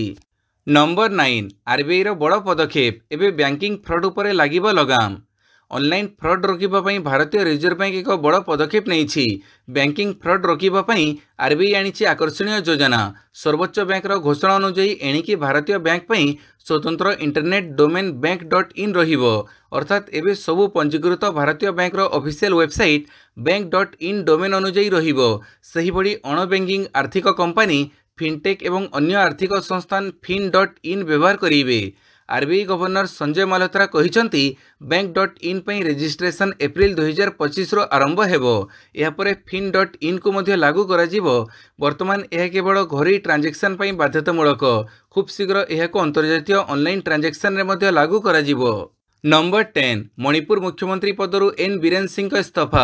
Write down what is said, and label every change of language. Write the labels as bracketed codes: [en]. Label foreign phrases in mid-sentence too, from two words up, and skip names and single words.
[or] ନମ୍ବର 9 ଆରବିଆଇର ବଡ଼ ପଦକ୍ଷେପ, ଏବେ [en] banking fraud [or] ଉପରେ ଲାଗିବ ଲଗାମ। [en] online fraud [or] ରୋକିବା ପାଇଁ ଭାରତୀୟ ରିଜର୍ଭ ବ୍ୟାଙ୍କ ଏକ ବଡ଼ ପଦକ୍ଷେପ ନେଇଛି। [en] banking fraud [or] ରୋକିବା ପାଇଁ ଆରବିଆଇ ଆଣିଛି ଆକର୍ଷଣୀୟ ଯୋଜନା। ସର୍ବୋଚ୍ଚ ବ୍ୟାଙ୍କର ଘୋଷଣା ଅନୁଯାୟୀ ଏଣିକି ଭାରତୀୟ ବ୍ୟାଙ୍କ ପାଇଁ ସ୍ୱତନ୍ତ୍ର [en] internet domain [or] bank.in ରହିବ। ଅର୍ଥାତ୍ ଏବେ ସବୁ ପଞ୍ଜୀକୃତ ଭାରତୀୟ ବ୍ୟାଙ୍କର [en] official website [or] bank.in ଡୋମେନ୍ ଅନୁଯାୟୀ ରହିବ। ସେହିଭଳି ଅଣବ୍ୟାଙ୍କିଂ ଆର୍ଥିକ କମ୍ପାନୀ, ଫିନ୍ଟେକ୍ ଏବଂ ଅନ୍ୟ ଆର୍ଥିକ ସଂସ୍ଥାନ fin.in ବ୍ୟବହାର କରିବେ। ଆରବିଆଇ ଗଭର୍ଣ୍ଣର ସଞ୍ଜୟ ମାଲହୋତ୍ରା କହିଛନ୍ତି, bank.in ପାଇଁ ରେଜିଷ୍ଟ୍ରେସନ ଏପ୍ରିଲ 2025ରୁ ଆରମ୍ଭ ହେବ। ଏହାପରେ fin.inକୁ ମଧ୍ୟ ଲାଗୁ କରାଯିବ। ବର୍ତ୍ତମାନ ଏହା କେବଳ ଘରୋଇ ଟ୍ରାଞ୍ଜାକ୍ସନ ପାଇଁ ବାଧ୍ୟତାମୂଳକ। ଖୁବ୍ ଶୀଘ୍ର ଏହାକୁ ଅନ୍ତର୍ଜାତୀୟ [en] online transactionରେ [or] ମଧ୍ୟ ଲାଗୁ କରାଯିବ। ନମ୍ବର 10 ମଣିପୁର ମୁଖ୍ୟମନ୍ତ୍ରୀ ପଦରୁ ଏନ୍ ବୀରେନ ସିଂଙ୍କ ଇସ୍ତଫା।